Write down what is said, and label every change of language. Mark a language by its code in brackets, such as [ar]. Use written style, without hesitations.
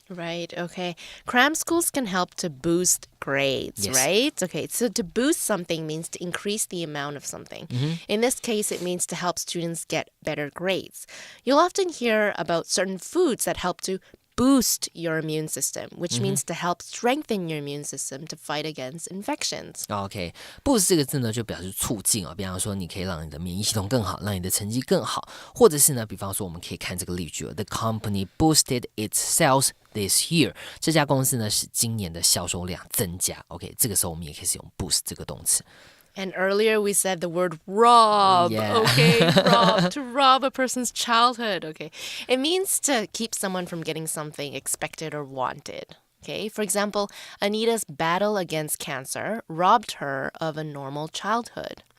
[en] Right, okay. Cram schools can help to boost grades, right? Okay, so to boost something means to increase the amount of something. In this case, it means to help students get better grades. You'll often hear about certain foods that help to boost your immune system, which means to help strengthen your immune system to fight against infections. [zh] OK， boost 这个字呢就表示促进比方说你可以让你的免疫系统更好，让你的成绩更好，或者是呢，比方说我们可以看这个例句 [en] The company boosted its sales this year. [zh] 这家公司呢使今年的销售量增加。OK， 这个时候我们也可以使用 boost 这个动词。 [en] And earlier we said the word rob, okay? Rob, to rob a person's childhood, okay? It means to keep someone from getting something expected or wanted, okay? For example, Anita's battle against cancer robbed her of a normal childhood.